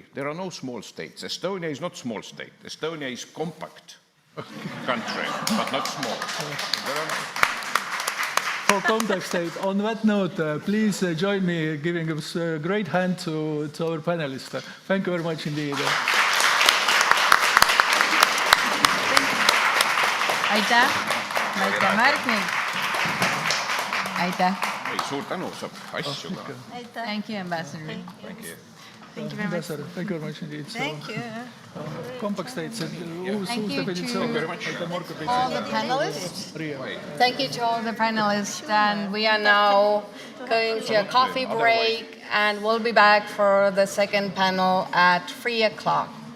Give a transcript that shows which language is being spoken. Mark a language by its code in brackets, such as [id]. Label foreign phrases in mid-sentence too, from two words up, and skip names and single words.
[en] There are no small states. Estonia is not small state. Estonia is compact country, but not small. For compact state, on that note, please join me giving a great hand to our panelists. Thank you very much indeed. [et] Aitäh, väike märk nüüd. Aitäh. Ei, suur tänu, saab asju ka. [en] Thank you, Ambassador. Thank you. Thank you very much. Ambassador, thank you very much indeed. Thank you. Compact states, Thank you to all the panelists. Thank you to all the panelists. And we are now going to a coffee break, and we'll be back for the second panel at 3 o'clock.